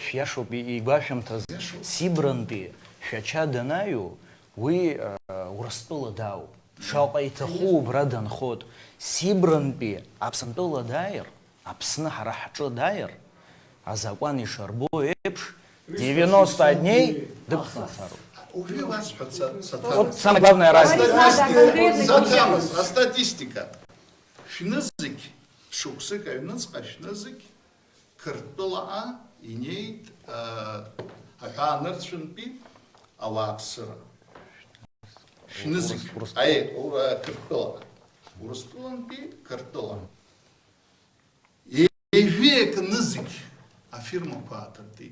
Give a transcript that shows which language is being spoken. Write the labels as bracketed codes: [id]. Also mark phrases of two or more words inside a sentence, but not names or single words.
[ab] Шәиашоуп игәашәымҭаз Сибрантәи шәача данаҩу уи Урыстәыла дауп. Шаҟа иҭаху убра данхот. Сибрантәи Аԥсынтәыла дааир, Аԥсны ҳара ҳҿы дааир, азакәан ишарбо еиԥш 90 дней дықәнахароуп. [ru] Вот самая главная разница. Статистика. [ab] Шәнызықь, шықәсык аҩныҵҟа шәнызықь, Қырҭтәылаҟа инеит аҳәаанырцәынтәи ауааԥсыра. Шәнызықь, Қырҭтәылаҟа. Урыстәылантәи Қырҭтәыла. Ежәиак нызықь афирмақәа ааҭыртит.